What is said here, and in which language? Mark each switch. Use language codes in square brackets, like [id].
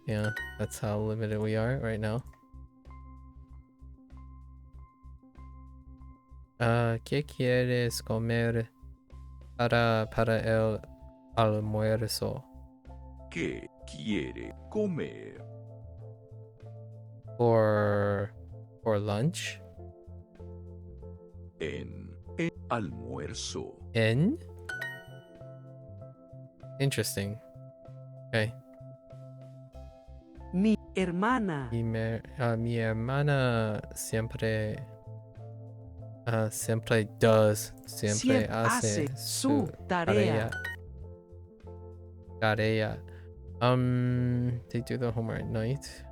[en] Yeah, that's how limited we are right now. [es] ¿Qué quieres comer para el almuerzo? ¿Qué quiere comer? [en] For lunch? [es] En el almuerzo. En? [en] Interesting. Okay. [es] Mi hermana. Mi hermana siempre siempre hace su tarea. Tarea. [en] They do the homework at night.